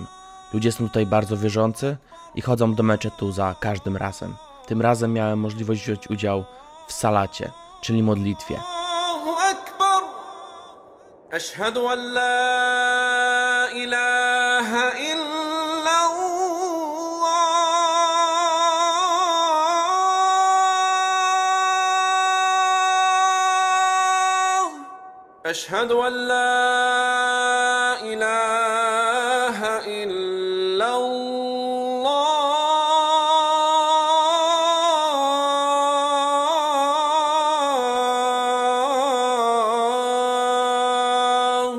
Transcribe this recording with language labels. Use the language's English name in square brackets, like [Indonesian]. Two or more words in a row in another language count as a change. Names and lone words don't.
[Polish] Ludzie są tutaj bardzo wierzący i chodzą do meczetu za każdym razem. Tym razem miałem możliwość wziąć udział w salacie, czyli modlitwie. [Arabic] أشهد أن لا إله أشهد أن لا إله إلا الله.